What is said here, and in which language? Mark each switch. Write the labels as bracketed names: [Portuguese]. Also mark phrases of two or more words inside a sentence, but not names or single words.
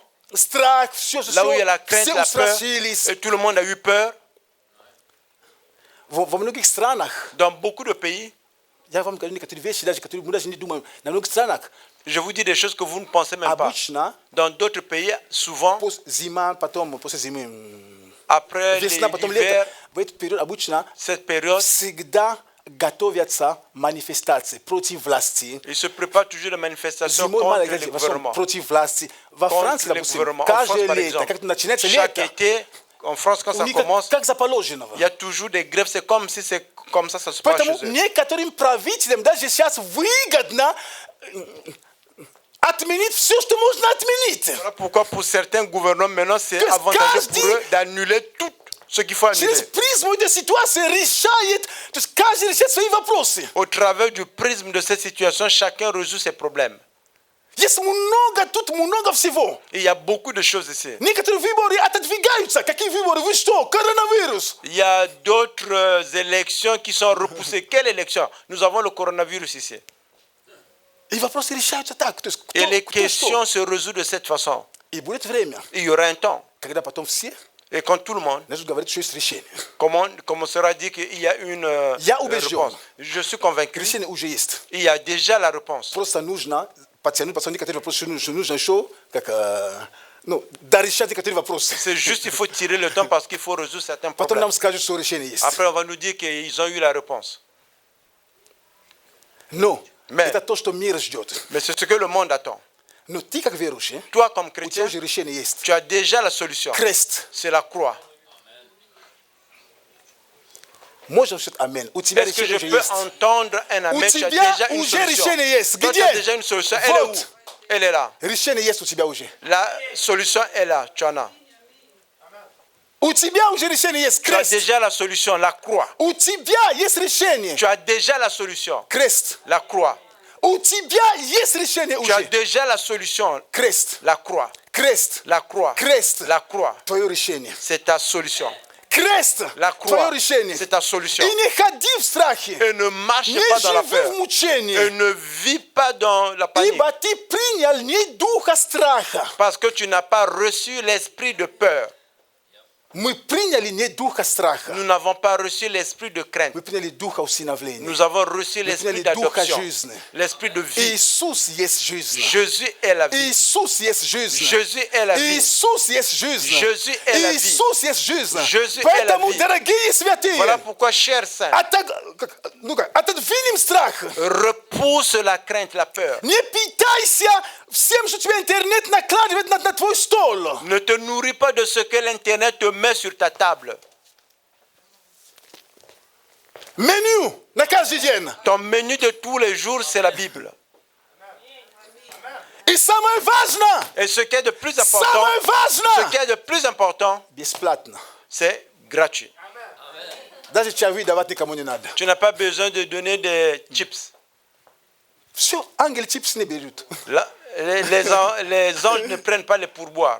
[Russian] страх, все, [French] là où il y a la crainte, [Russian] все [French] la peur, [Russian] устрашились. [French] et tout le monde a eu peur. [Russian] Во многих странах, [French] Dans beaucoup de pays, [Russian] я вам говорю некоторые вещи, даже которые мы даже не думаем, на многих странах, [French] je vous dis des choses que vous ne pensez même pas. [Russian] обычно, [French] Dans d'autres pays, souvent, [Russian] зима, потом, после зимы, [French] après [Russian] весна, потом [French] l'hiver, [Russian] лето, в этот период обычно [French] cette période, [Russian] всегда готовятся манифестации против власти. [French] il se prépare toujours des manifestations [Russian] Зимой [French] contre [Russian] маленькая [French] les [Russian] в основном [French] gouvernements. [Russian] против власти. Во Франции, [French] Contre les [Russian] допустим, [French] gouvernements. En France, [Russian] каждое [French] par [Russian] лето, [French] exemple, [Russian] как начинается [French] chaque [Russian] лето, [French] été, en France, quand [Russian] у [French] ça [Russian] них [French] commence, [Russian] как заположенного. [French] il y a toujours des grèves. C'est comme si c'est comme ça se passe [Russian] Поэтому [French] chez eux. [Russian] некоторым правителям даже сейчас выгодно отменить все, что можно отменить. [French] Voilà pourquoi pour certains gouvernements, maintenant, c'est [Russian] То есть [French] avantageux [Russian] каждый- [French] pour eux d'annuler tout ce qu'il faut [Russian] Через [French] annuler. [Russian] призму этой ситуации решает, то есть каждый решает свои вопросы. [French] Au travers du prisme de cette situation, chacun résout ses problèmes. [Russian] Есть много, тут много всего. [French] Et il y a beaucoup de choses ici. [Russian] Некоторые выборы отодвигаются. Какие выборы? Вы что? Коронавирус. [French] Il y a d'autres élections qui sont repoussées. Quelle élection? Nous avons le coronavirus ici. [Russian] И вопросы решаются так. То есть [French] Et les [Russian] кто что. [French] questions se résolvent de cette façon. [Russian] И будет время, [French] Il y aura un temps. [Russian] когда потом все [French] Et quand tout le monde [Russian] начнут говорить, что есть решение. [French] commencera à dire qu'il y a une [Russian] Я убежден. [French] réponse. Je suis convaincu. [Russian] Решение уже есть. [French] Il y a déjà la réponse. [Russian] Просто нужно потянуть, потому что некоторые вопросы нужно еще, как, дорешать некоторые вопросы. [French] C'est juste qu'il faut tirer le temps parce qu'il faut résoudre certains [Russian] Потом [French] problèmes. [Russian] нам скажут, что решение есть. [French] Après, on va nous dire qu'ils ont eu la réponse. [Russian] Но [French] Mais- [Russian] это то, что мир ждет. [French] Mais c'est ce que le monde attend. [Russian] Но ты, как верующий, [French] Toi, comme [Russian] у тебя [French] chrétien, [Russian] уже решение есть. [French] tu as déjà la solution. [Russian] Крест. [French] C'est la croix. [Russian] Можно сказать аминь. У тебя [French] Est-ce que je [Russian] решение уже [French] peux [Russian] есть. [French] entendre un [Russian] У [French] amen? Tu as [Russian] тебя [French] déjà une [Russian] уже [French] solution. [Russian] решение есть. [French] Toi, tu as [Russian] Где? [French] déjà une solution. Elle est où? [Russian] Вот. [French] Elle est là. [Russian] Решение есть у тебя уже. [French] La solution est là. Tu en as. [Russian] У тебя уже решение есть. [French] Tu as [Russian] Крест. [French] déjà la solution, la croix. [Russian] У тебя есть решение. [French] Tu as déjà la solution, [Russian] Крест. [French] la croix. [Russian] У тебя есть решение [French] Tu as [Russian] уже. [French] déjà la solution, [Russian] Крест. [French] la croix. [Russian] Крест. [French] La croix. [Russian] Крест. [French] La croix, [Russian] Твое решение. [French] c'est ta solution. [Russian] Крест. [French] La [Russian] Твое [French] croix, [Russian] решение. [French] c'est ta solution. [Russian] И не ходи в страхе. [French] Et ne marche [Russian] Не [French] pas dans la [Russian] живи [French] peur. [Russian] в [French] Et [Russian] мучении. [French] ne vis pas dans la panique. [Russian] Ибо ты принял не духа страха. [French] Parce que tu n'as pas reçu l'esprit de peur. [Russian] Мы приняли не духа страха. [French] Nous n'avons pas reçu l'esprit de crainte. [Russian] Мы приняли духа усыновления. [French] Nous avons reçu l'esprit [Russian] приняли духа [French] d'adoption, [Russian] жизни. [French] l'esprit de vie. [Russian] Иисус есть жизнь. [French] Jésus est la vie. [Russian] Иисус есть жизнь. [French] Jésus est la vie. [Russian] Иисус есть жизнь. [French] Jésus est la vie. [Russian] Иисус есть жизнь. [French] Jésus est [Russian] Поэтому, [French] la vie. [Russian] дорогие святые, [French] Voilà pourquoi, chers saints, [Russian] отодвинем страх. [French] repousse la crainte, la peur. [Russian] Не питайся всем, что тебе интернет накладывает на твой стол. [French] Ne te nourris pas de ce que l'Internet te met sur ta table. [Russian] Меню на каждый день. [French] Ton menu de tous les jours, c'est la Bible. [Russian] И самое важное, [French] Et ce qui est de plus important, [Russian] самое [French] ce qui [Russian] важное, [French] est de plus important, [Russian] бесплатно. [French] c'est gratuit. [Russian] Даже чаевые давать никому не надо. [French] Tu n'as pas besoin de donner des chips. [Russian] Все, ангелы чипсы не берут. [French] Là, les anges ne prennent pas les pourboires.